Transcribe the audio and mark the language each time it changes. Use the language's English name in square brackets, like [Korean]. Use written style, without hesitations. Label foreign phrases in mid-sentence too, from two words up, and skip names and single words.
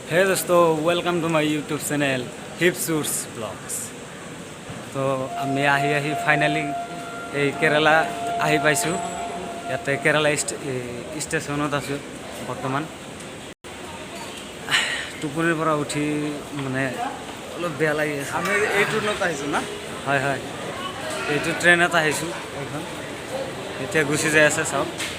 [Hindi] हे दोस्तों, [English] welcome to my YouTube channel Hipsuits Vlogs. [Assamese] तो আমি আহি ফাইনালি এই কেৰালা আহি পাইছোঁ। ইয়াতে কেৰালা ষ্টেচনত আছোঁ বৰ্তমান। টোপনিৰ পৰা উঠি মানে অলপ বেয়া লাগি আছে। আমি এই ট্ৰেইনত আহিছোঁ না? হয় হয়, এইটো ট্ৰেইনত আহিছোঁ। এইখন এতিয়া গুচি যাই আছে চাওক।